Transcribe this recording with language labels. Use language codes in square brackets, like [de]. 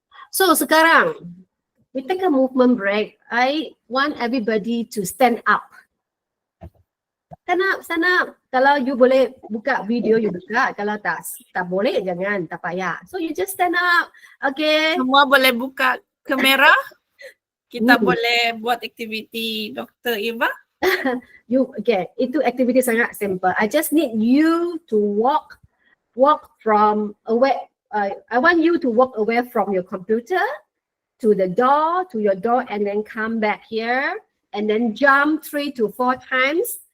[ms] So sekarang, [en] we take a movement break. I want everybody to stand up. [ms] Sana, kalau you boleh buka video, you buka. Kalau tak boleh, jangan, tak payah. [en] So you just stand up, okay? [ms] Semua boleh buka kamera. Kita boleh buat aktiviti Dr. Eva. [en] Okay, [ms] itu aktiviti sangat simple. [en] I just need you to walk from away. I want you to walk away from your computer to the door, to your door, and then come back here and then jump 3 to 4 times.